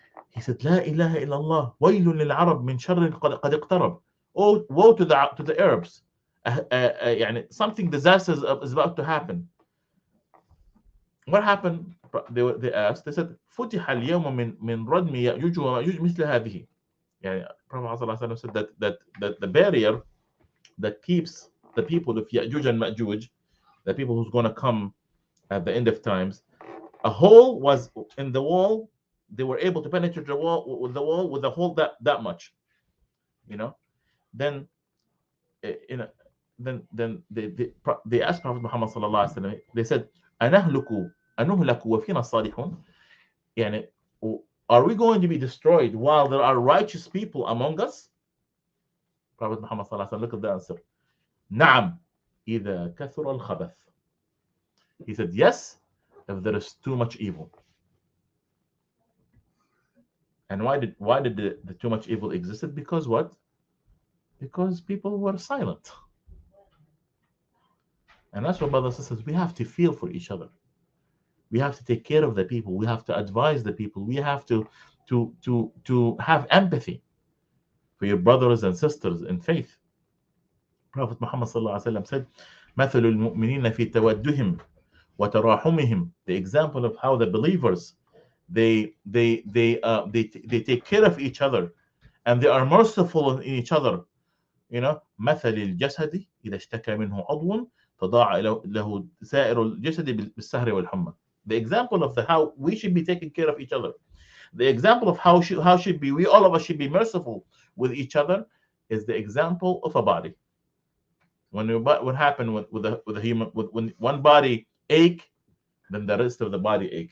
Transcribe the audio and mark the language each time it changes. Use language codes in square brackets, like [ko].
[en] He said, [ar] La ilaha illallah, waylun lil Arab min sharrin qad iqtarab. [en] Oh, woe to the Arabs. Something disastrous is about to happen. What happened? They asked. They said, [ar] فتح اليوم من ردم يأجوج ومأجوج مثل هذه. [en] Prophet said that the barrier that keeps the people of Ya'juj and Ma'juj, the people who's going to come at the end of times, a hole was in the wall. They were able to penetrate the wall with a hole that much, Then, then they asked Prophet Muhammad sallallahu alaihi wasallam. They said, [ar] أنهلك وفينا الصالحون. [en] Are we going to be destroyed while there are righteous people among us? Prophet Muhammad sallallahu alaihi wasallam, look at the answer. [ar] نعم إذا كثر الخبث. [en] He said, yes, if there is too much evil. And why did the too much evil existed? Because what? Because people were silent. And that's what, brothers and sisters, we have to feel for each other. We have to take care of the people. We have to advise the people. We have to have empathy for your brothers and sisters in faith. Prophet Muhammad sallallahu alaihi wasallam said, [ar] مثل المؤمنين في تودهم وتراحمهم. [en] The example of how the believers they take care of each other and they are merciful in each other. [ar] مثل الجسد إذا اشتكى منه عضو تضاعف له سائر الجسد بالسهر والحمى. [en] The example of how we should be taking care of each other. The example of how should be we all of us should be merciful with each other is the example of a body. What happened with a human, when one body ache, then the rest of the body ache.